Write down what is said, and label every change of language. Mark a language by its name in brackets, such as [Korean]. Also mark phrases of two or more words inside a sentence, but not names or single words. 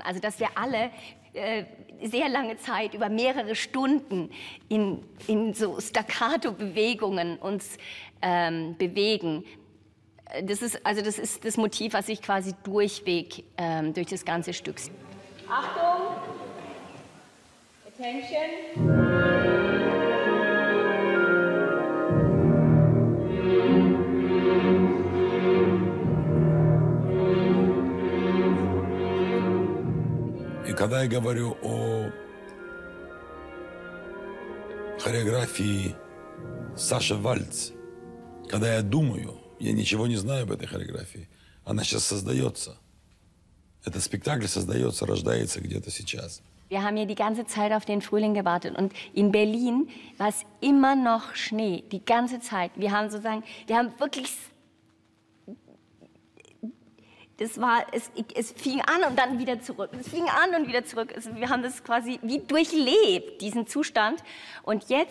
[German] Also dass wir alle sehr lange Zeit, über mehrere Stunden in so Staccato-Bewegungen uns bewegen. Das ist das Motiv, was sich quasi durchweg durch das ganze Stück. Achtung! [English] Attention! [Russian] Когда я говорю о хореографии Саши Вальц, когда я думаю, я ничего не знаю об этой хореографии, она сейчас создается. Этот спектакль создается, рождается где-то сейчас. [German] Wir haben hier die ganze Zeit auf den Frühling gewartet und in Berlin war es immer noch Schnee, die ganze Zeit. Wir haben wirklich, es fing an und dann wieder zurück. Es fing an und wieder zurück. Wir haben das quasi wie durchlebt, diesen Zustand.